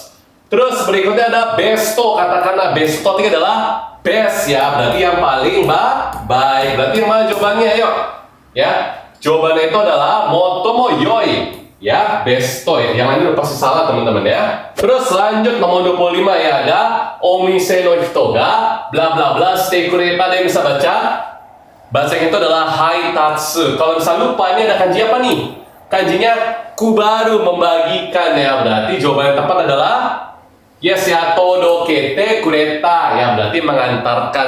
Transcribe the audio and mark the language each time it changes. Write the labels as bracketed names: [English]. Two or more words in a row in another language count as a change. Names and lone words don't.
[Indonesian] Terus berikutnya ada besto. Katakanlah besto artinya adalah best ya, berarti yang paling baik. Berarti yang mana jawabannya? Ayo ya. Jawabannya itu adalah [Japanese] 最も良い [Indonesian] ya, besto ya. Yang lain udah pasti salah teman-teman ya. Terus lanjut nomor 25 ya, ada [Japanese] お店の人が bla bla bla してくれた. [Indonesian] Ada yang bisa baca? Bacanya itu adalah haitatsu. Kalau misalnya lupa, ini ada kanji apa nih? Kanjinya kubaru, membagikan ya. Berarti jawaban yang tepat adalah yes ya, [Japanese] 届けてくれた [Indonesian] ya, berarti mengantarkan.